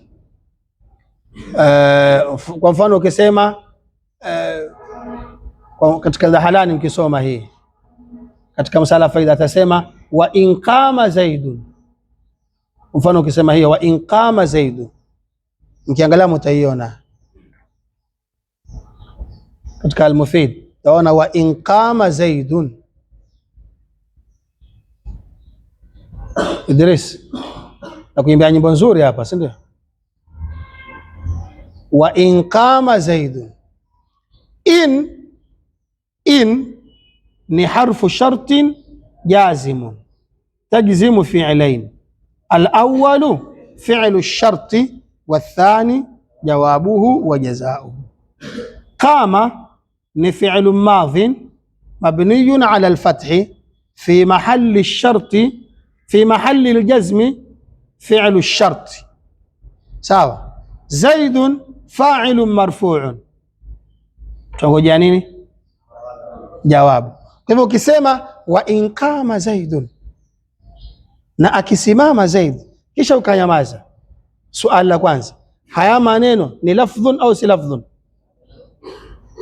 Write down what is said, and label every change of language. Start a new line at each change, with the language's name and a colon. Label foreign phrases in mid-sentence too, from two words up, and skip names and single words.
Swahili: Kwa mfano ukisema katika Dahalani mkisoma hii katika msala faida atasema
Arabic: وإن قام زيد.
Swahili: Mfano ukisema hiyo
Arabic: وإن قام زيد,
Swahili: mkiangalia mtaiona katika al-mufid, taona
Arabic: وإن قام زيد.
Swahili: Idris na kuimbia nyimbo nzuri hapa, si ndio?
Arabic: وإن قام زيد. إن ni حرف شرط جازم تجزم فعلين. الأول فعل الشرط والثاني جوابه وجزاؤه. قام ni فعل ماض مبني على الفتح في محل الشرط في محل الجزم فعل الشرط. Sawa. زيد فاعل مرفوع,
Swahili: tungoja nini? Jawabu. Kwa hivyo ukisema
Arabic: وإن قام زيد,
Swahili: na akisimama Zaid, kisha ukanyamaza, suali la kwanza, haya maneno ni lafdhun au si lafdhun?